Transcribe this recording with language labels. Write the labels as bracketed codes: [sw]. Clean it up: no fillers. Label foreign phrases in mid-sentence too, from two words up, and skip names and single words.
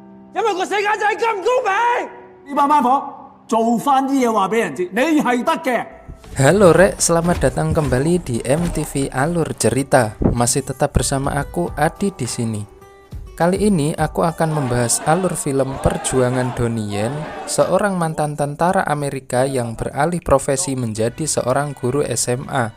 [yue] 因為個世界就係咁唔公平。呢班班房做翻啲嘢話俾人知，你係得嘅。 [id] Halo Rek, selamat datang kembali di MTV Alur Cerita. Masih tetap bersama aku Adi di sini. Kali ini aku akan membahas alur film perjuangan Donnie Yen, seorang mantan tentara Amerika yang beralih profesi menjadi seorang guru SMA.